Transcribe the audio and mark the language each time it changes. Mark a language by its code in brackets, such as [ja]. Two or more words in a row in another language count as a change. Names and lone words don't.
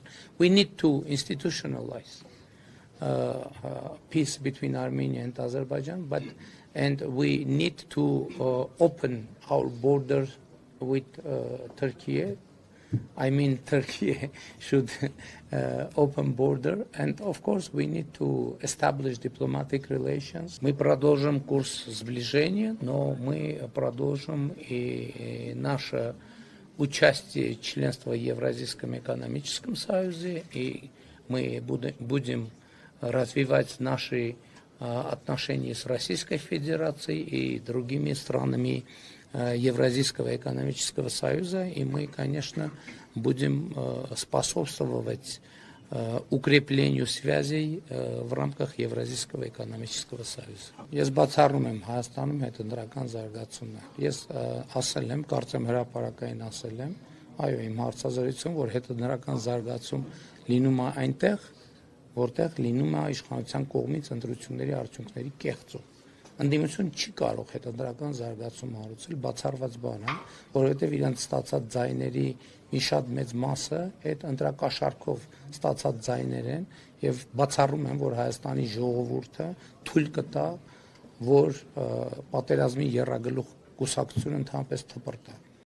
[en] We need to institutionalize peace between Armenia and Azerbaijan, and we need to open our borders with Turkey. I mean, Turkey should open border, and of course we need to establish diplomatic relations. [ru] Мы продолжим курс сближения, но мы продолжим и наше участие членства в Евразийском экономическом союзе, и мы будем развивать наши отношения с Российской Федерацией и другими странами Евразийского экономического союза, и мы, конечно, будем способствовать укреплению связей в рамках Евразийского экономического союза. [hy] Ես բացառում եմ Հայաստանում հետընտրական զարգացումը։ Ես ասել եմ, կարծեմ հրապարակային ասել եմ, այո, իմ հարցազրույցում, որ հետընտրական զարգացում լինում է այնտեղ, որտեղ լինում է իշխանության կողմից ընտրությունների արդյունքների կեղծում։ Ընդդիմություն չի կարող հետընտրական զարգացում հարուցել, բացառված բան է, որովհետև իրենց ստացած ձայների մի շատ մեծ մասը այդ ընտրակաշառքով ստացած ձայներ են եւ բացառում են, որ Հայաստանի ժողովուրդը թույլ կտա, որ պատերազմի եռագլուխ կուսակցությունը ընդհանրապես թպրտա։